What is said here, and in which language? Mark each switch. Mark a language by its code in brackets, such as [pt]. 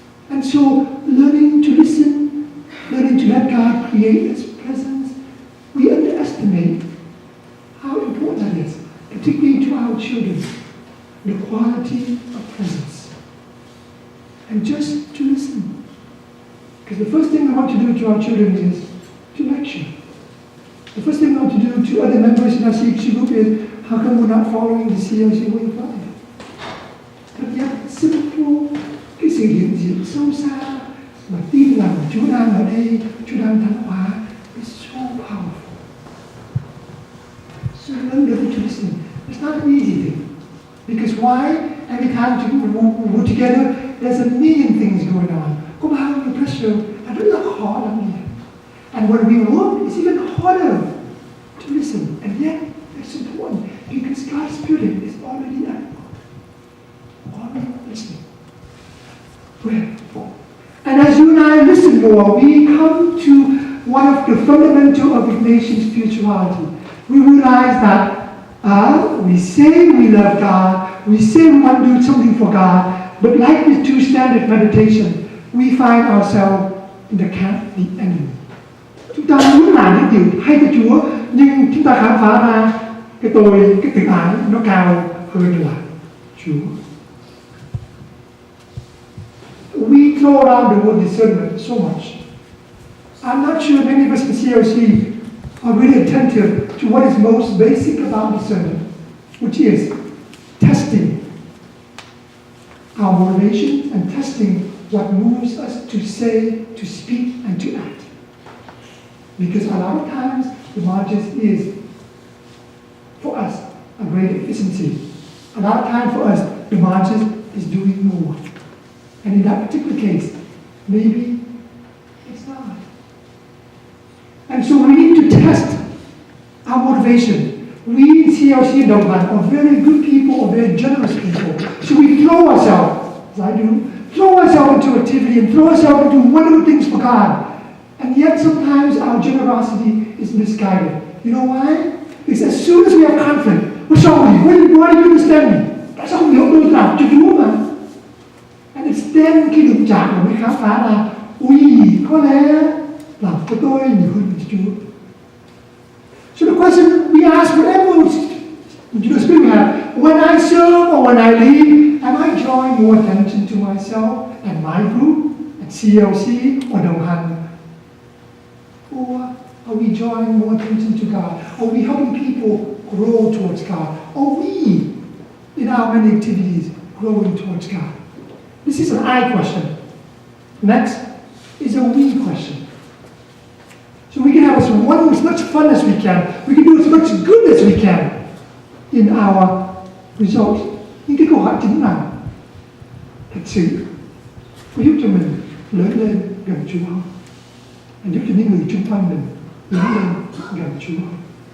[en] And so learning to listen, learning to let God create His presence, we underestimate how important that is, particularly to our children, the quality of presence. And just to listen. Because the first thing I want to do to our children is to lecture. The first thing I want to do to other members in our CLC group is, how come we're not following the CLC way of life? But yet, simple, [vi] cái sự hiện diện sâu xa mà tin rằng Chúa đang ở đây, Chúa đang thánh hóa [en] is so powerful. So learn to listen. It's not an easy thing. Because why? Every time we're together, there's a million things going on. [vi] Có bao nhiêu pressure, and rất là khó lắm nhỉ. [en] And when we work, it's even harder to listen. And yet, it's important because God's Spirit is already at work. Already listening. Prayer. And as you and I listen more, we come to one of the fundamental of Ignatian spirituality. We realize that we say we love God, we say we want to do something for God, but like the two standard meditation, we find ourselves in the camp of the enemy. [vi] Chúng ta muốn làm những điều hay cho Chúa, nhưng chúng ta khám phá ra cái tự ái nó cao hơn là Chúa. [en] We throw around the word discernment so much. I'm not sure many of us in CLC are really attentive to what is most basic about discernment, which is testing our motivation and testing what moves us to say, to speak, and to act. Because a lot of times, the Magis is, for us, a great efficiency. A lot of time for us, the Magis is doing more. And in that particular case, maybe it's not. And so we need to test our motivation. We in CLC and Dogman are very good people, are very generous people. So we throw ourselves as I do, throw ourselves into activity and throw ourselves into wonderful things for God. And yet sometimes our generosity is misguided. You know why? Because as soon as we have conflict, what's wrong with you? Why do you understand me? [vi] Tại sao không hiểu tôi làm cho Chúa mà? [en] And it's then [vi] khi đụng chạm mà mới khám phá là ui, có lẽ làm cho tôi nhiều hơn cho Chúa. [en] So the question we ask, whatever spirit we have, when I serve or when I lead, am I drawing more attention to myself and my group at CLC or Đồng Hành? Or are we drawing more attention to God? Are we helping people grow towards God? Are we, in our many activities, growing towards God? This is an I question. Next is a we question. So we can have as much fun as we can. We can do as much good as we can in our results. [vi] Những cái câu hỏi chính là thật sự có giúp cho mình lớn lên gần Chúa không? Và giúp cho những người chung quanh mình lớn lên gần Chúa không?